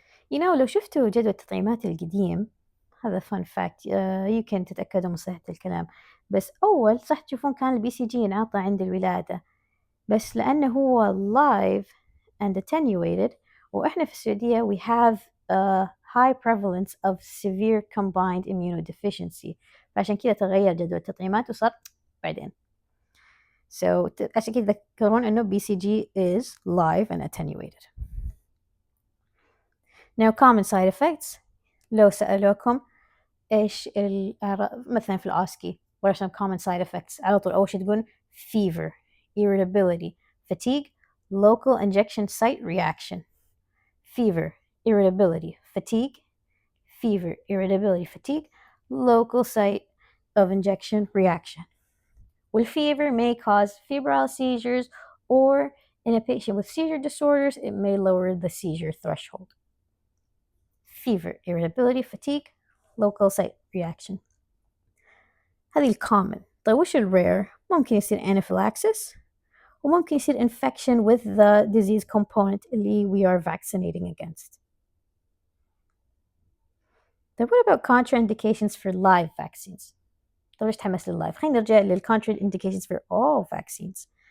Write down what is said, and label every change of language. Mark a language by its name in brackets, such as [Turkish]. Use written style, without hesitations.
[Arabic] لو شفتوا جدول التطعيمات القديم, هذا fun fact, يمكن تتأكدوا من صحة الكلام, بس أول صح تشوفون كان البي سي جي ينعطى عند الولادة, بس لأنه هو [English] live and attenuated, [Arabic] وإحنا في السعودية [English] we have a high prevalence of severe combined immunodeficiency, [Arabic] فعشان كذا تغير جدول التطعيمات وصار بعدين. So عشان كذا تذكرون إنه [English] BCG is live and attenuated. Now common side effects. [Arabic] لو سألوكم إيش مثلا في الأوسكي [English] what are some common side effects, [Arabic] على طول أول شيء تقول [English] fever, irritability, fatigue, local injection site reaction, fever, irritability, fatigue, fever, irritability, fatigue, local site of injection reaction. Fever may cause febrile seizures, or in a patient with seizure disorders, it may lower the seizure threshold. Fever, irritability, fatigue, local site reaction. [Arabic] هذه الcommon. طيب وش الرare؟ ممكن يصير [English] anaphylaxis [Arabic] وممكن يصير [English] infection with the disease component اللي we are vaccinating against. طيب what about contraindications for live vaccines؟ [Arabic] طيب ليش تحمس لللايف؟ خلينا نرجع [English] contraindications for all vaccines.